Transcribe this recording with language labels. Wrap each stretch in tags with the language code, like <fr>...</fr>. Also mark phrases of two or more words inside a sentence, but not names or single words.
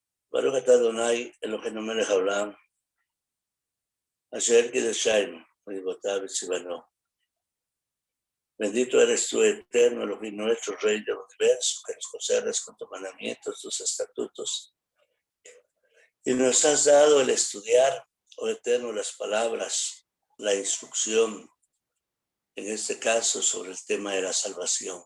<he>ברוך אתה אדוני אלוהינו מלך העולם אשר קדשנו מצוותיו וציוונו.</he> <es>Bendito eres tú, eterno, Elohim nuestro, Rey del universo, que nos conservas con tus mandamientos, tus estatutos. Y nos has dado el estudiar, oh eterno, las palabras, la instrucción, en este caso sobre el tema de la salvación.</es>